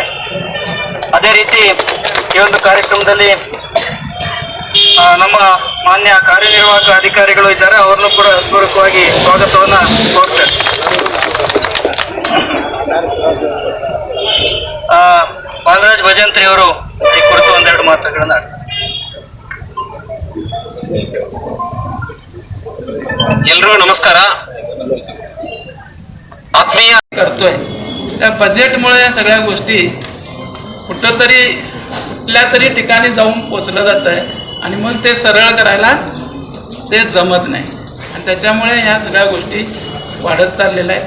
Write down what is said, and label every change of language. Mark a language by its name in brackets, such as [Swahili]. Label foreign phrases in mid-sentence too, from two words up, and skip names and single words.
[Kannada] ಅದೇ ರೀತಿ ಈ ಒಂದು ಕಾರ್ಯಕ್ರಮದಲ್ಲಿ ನಮ್ಮ ಮಾನ್ಯ ಕಾರ್ಯನಿರ್ವಾಹಕ ಅಧಿಕಾರಿಗಳು ಇದ್ದಾರೆ, ಅವರನ್ನು ಕೂಡ ಹೃತ್ಪೂರ್ವಕವಾಗಿ ಸ್ವಾಗತವನ್ನು ಕೋರ್ತೇನೆ. ಬಾಲರಾಜ್ ಭಜಂತ್ರಿ ಅವರು ಈ ಕುರಿತು ಒಂದೆರಡು ಮಾತುಗಳನ್ನು ಆಡ್ತಾರೆ. ಎಲ್ರಿಗೂ नमस्कार. [Marathi] आत्मीय करतोय त्या बजेटमुळे या सगळ्या गोष्टी कुठंतरी कुठल्या तरी ठिकाणी जाऊन पोचलं जात आहे आणि मग ते सरळ करायला ते जमत नाही आणि त्याच्यामुळे ह्या सगळ्या गोष्टी वाढत चाललेल्या आहेत.